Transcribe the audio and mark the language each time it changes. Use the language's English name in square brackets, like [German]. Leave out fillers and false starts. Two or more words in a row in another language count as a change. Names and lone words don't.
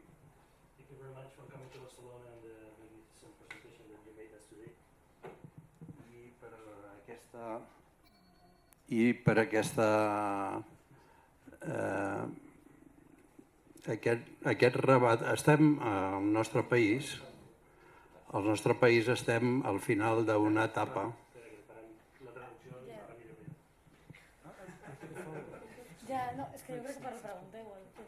[English] Thank you very much for coming to Barcelona and the magnificent presentation that you made us today. [Catalan] I per aquesta I per aquest rebat estem al nostre país estem al final d'una etapa. Ja, no, és que jo crec que per la pregunta igual